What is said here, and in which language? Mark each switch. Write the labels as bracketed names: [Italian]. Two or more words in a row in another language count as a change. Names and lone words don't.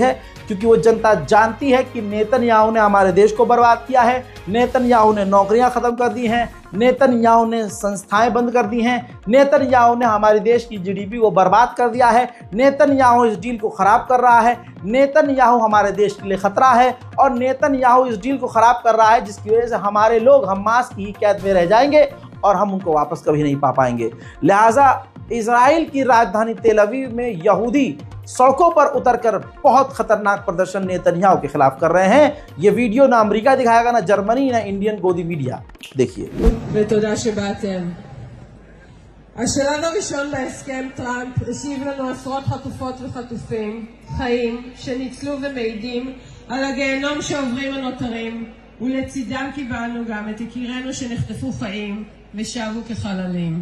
[Hindi] है, क्योंकि वो जनता जानती है कि नेतन्याहू ने हमारे देश को बर्बाद किया है, नेतन्याहू ने नौकरियां ख़त्म कर दी हैं, नेतन्याहू ने संस्थाएं बंद कर दी हैं, नेतन्याहू ने हमारे देश की जीडीपी को बर्बाद कर दिया है, नेतन्याहू इस डील को ख़राब कर रहा है, नेतन्याहू हमारे देश के लिए ख़तरा है और नेतन्याहू इस डील को ख़राब कर रहा है, जिसकी वजह से हमारे लोग हमास की कैद में रह जाएंगे और हम उनको वापस कभी नहीं पा पाएंगे। लिहाजा इजराइल की राजधानी तेल अवीव में यहूदी सड़कों पर उतरकर बहुत खतरनाक प्रदर्शन नेतन्याहू के खिलाफ कर रहे हैं। ये वीडियो ना अमेरिका दिखाएगा, ना जर्मनी, ना इंडियन गोदी मीडिया। देखिए। [Hebrew] ותודה שבאתם. השלב הראשון בהסכם טראמפ השיב לנו עשרות חטופות וחטופים חיים שניצלו ומעידים על הגיהנום שעוברים הנותרים, ולצידם קיבלנו גם את יקירינו שנחטפו חיים ושבו כחללים.